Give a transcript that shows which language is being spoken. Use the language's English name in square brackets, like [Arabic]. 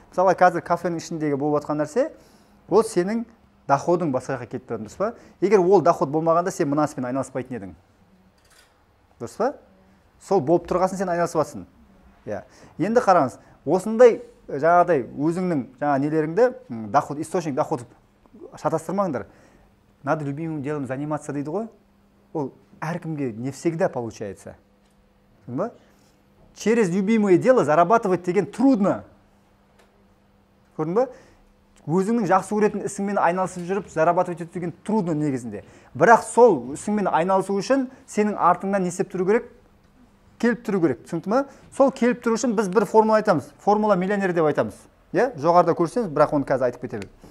[Kazakh] Мысалы, қазір кафенің ішіндегі болып жатқан нәрсе, ол сенің доходың басқаға кетіп тұрады, дұрыс па? Егер ол доход болмағанда, сен мына іспен айналыспайтын едің. Дұрыс па? Сол болып тұрғасын сен айналысып жатсың. Енді қараңыз, осындай жаңағыдай өзіңнің нелеріңді доход, [Russian] источник доход [Kazakh] шатастырмаңдар. [Russian] Надо любимым делом заниматься [Kazakh] дейді ғой. Ол әркімге [Russian] не всегда получается. Через любимое дело зарабатывать [Kazakh] деген [Russian] трудно. [Kazakh] Көрдің ба? Өзіңнің жақсы көретін ісіңмен айналысып жүріп, [Russian] зарабатывать [Kazakh] ету [Russian] трудно [Kazakh] негізінде. Бірақ сол ісіңмен айналысу үшін сенің артыңнан не істеп тұру керек? Келіп тұру керек. Түсінікті ме? Сол келіп тұру үшін біз бір формула айтамыз. Формула миллионер деп айтамыз. Жоғарыда көрсеңіз, бірақ оны қазір айтып кетемін.